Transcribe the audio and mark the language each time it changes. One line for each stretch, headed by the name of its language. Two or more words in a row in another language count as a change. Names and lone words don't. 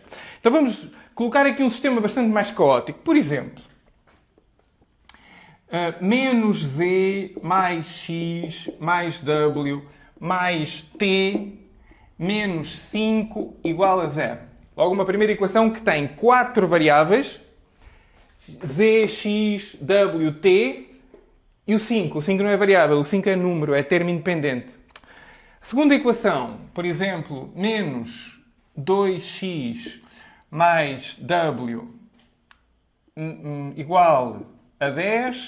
Portuguese: Então vamos colocar aqui um sistema bastante mais caótico. Por exemplo, menos z mais x mais w mais t menos 5 igual a 0. Logo, uma primeira equação que tem 4 variáveis, z, x, w, t, e o 5. O 5 não é variável, o 5 é número, é termo independente. Segunda equação, por exemplo, menos 2x mais w igual a 10.